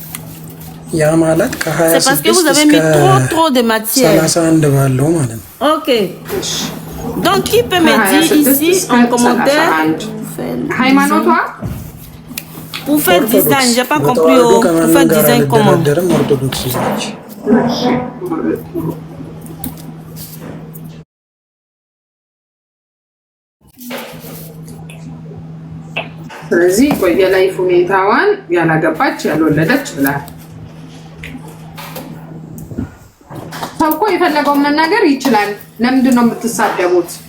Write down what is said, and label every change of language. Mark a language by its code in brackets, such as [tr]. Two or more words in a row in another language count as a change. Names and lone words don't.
[fr] C'est parce que vous avez mis trop de matière. Ok. Donc, qui peut me dire ici en commentaire pour faire design, j'ai pas compris. Pour faire design comment? [am] ስለዚህ ቆየ ላይፍ ሁኔታዋን ያላገባች ያልወለደች ብላል። ሰው እኮ የፈለገውን መናገር ይችላል። ለምንድን ነው የምትሳደቡት?